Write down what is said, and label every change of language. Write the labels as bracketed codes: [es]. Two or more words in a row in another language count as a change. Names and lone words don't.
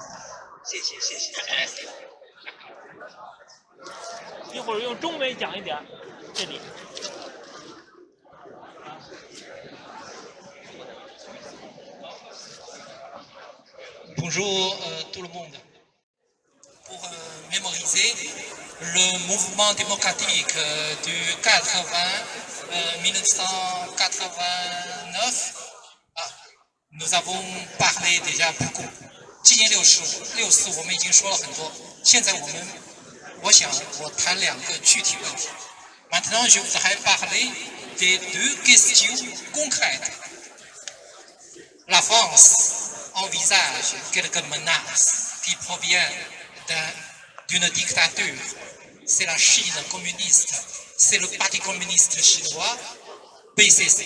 [fr] Bonjour tout le monde. Pour mémoriser le mouvement démocratique du 1989, nous avons parlé déjà beaucoup. [zh] 今年6·4我们已经说了很多，现在我想谈2个具体问题。 [fr] Maintenant, je voudrais parler des 2 questions concrètes. La France envisage quelques menaces qui proviennent d'une dictature. C'est la Chine communiste, c'est le Parti communiste chinois, PCC.